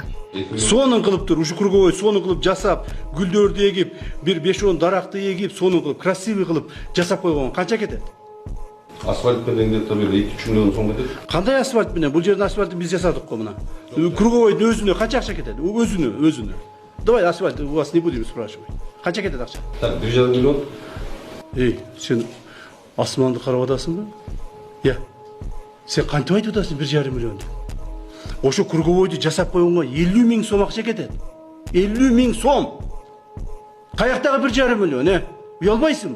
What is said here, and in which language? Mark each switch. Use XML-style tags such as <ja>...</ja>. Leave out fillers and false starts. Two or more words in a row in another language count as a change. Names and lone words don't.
<ky>Сонун кылып тур, ушу круговой сонун кылып жасап, гүлдөрдү эгип, бир 5-10 даракты эгип, сонун кылып, красивый кылып жасап койгон канча кетет? Асфальт менен где-то 2-3 миллион сом кетет. Кандай асфальт менен? Бул жердин асфальты биз жасадык го мына. Круговойдун өзүнө канча акча кетет? Өзүнө.</ky> <ru>Давай асфальт у вас не будем спрашивать.</ru> <ky>Канча кетет акча? Так, 1,5 миллион. Сен асманды карап атасыңбы? Сен кантип айтып атасың 1,5 миллион? Ошо круговойду жасап койгонго 50 000 сом акча кетет. 50 000 сом. Каяктагы 1,5 миллион, Уялбайсыңбы?</ky>